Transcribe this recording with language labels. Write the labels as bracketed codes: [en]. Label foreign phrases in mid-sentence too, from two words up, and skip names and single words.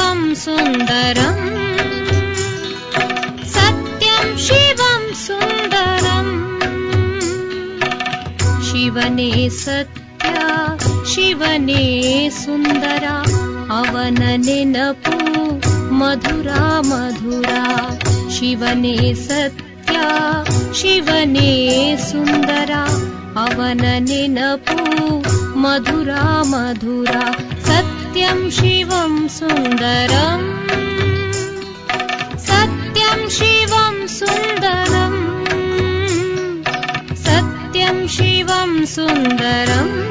[sa] सुन्दरम् सत्यं शिवं सुन्दरम् शिवने [kn] ಸತ್ಯ ಶಿವನೇ ಸುಂದರ ಅವನ ನೆನಪು ಮಧುರ ಮಧುರ ಶಿವನೇ ಸತ್ಯ ಶಿವನೇ ಸುಂದರ ಅವನ ನೆನಪು ಮಧುರ ಮಧುರ [sa] ಸತ್ಯಂ ಶಿವಂ ಸುಂದರಂ ಸತ್ಯಂ ಶಿವಂ ಸುಂದರಂ ಸತ್ಯಂ ಶಿವಂ ಸುಂದರಂ